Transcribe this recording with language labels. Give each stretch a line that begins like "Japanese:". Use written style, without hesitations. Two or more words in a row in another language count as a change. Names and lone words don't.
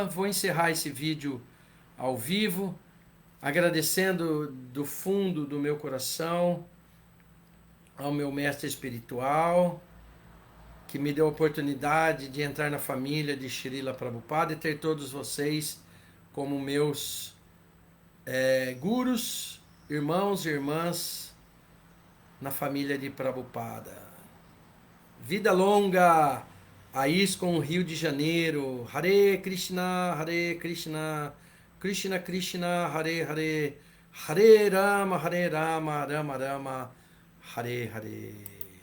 Portuguese: Vou encerrar esse vídeo ao vivo, agradecendo do fundo do meu coração ao meu mestre espiritual, que me deu a oportunidade de entrar na família de Srila Prabhupada e ter todos vocês como meus gurus, irmãos e irmãs na família de Prabhupada. Vida longa a ISKCON Rio de Janeiro.
Sanskrit: Hare Krishna, Krishna Krishna, Hare Hare, Hare Rama, Rama Rama, Hare Hare.